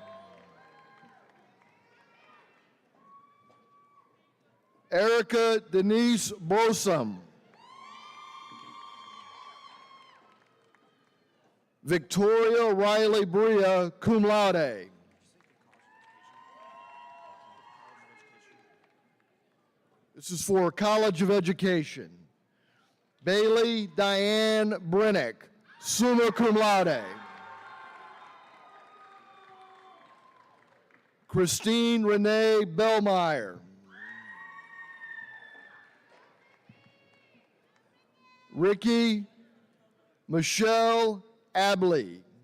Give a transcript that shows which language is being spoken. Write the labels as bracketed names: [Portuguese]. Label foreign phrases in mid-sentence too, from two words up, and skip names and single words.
[English] Erica Denise Bosom. Victoria Riley Bria, [Latin] cum laude. [English] This is for College of Education. Bailey Diane Brennick, [Latin] summa cum laude. [English] Christine Renee Bellmeyer. Ricky Michelle Abley.